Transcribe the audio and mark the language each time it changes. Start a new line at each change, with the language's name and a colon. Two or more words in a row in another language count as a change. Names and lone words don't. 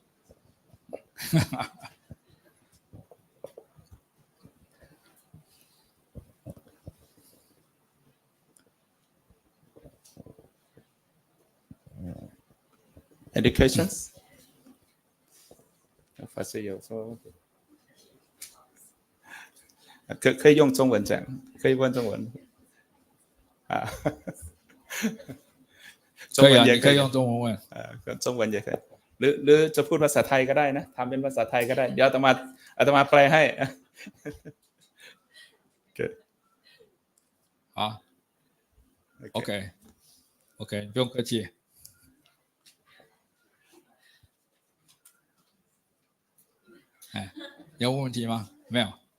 English: Educations?
Chinese: Professor 有说可以用中文讲，可以问中文啊，中可以啊，文也可以你可以用中文问。中文也可以
Thai: หรือจะพูดภาษาไทยก็ได้นะทำเป็นภาษาไทยก็ได้เดี๋ยวอาตมาแปลให้
Chinese: 好 ，OK，不用客气。哎，要问问题吗？没有。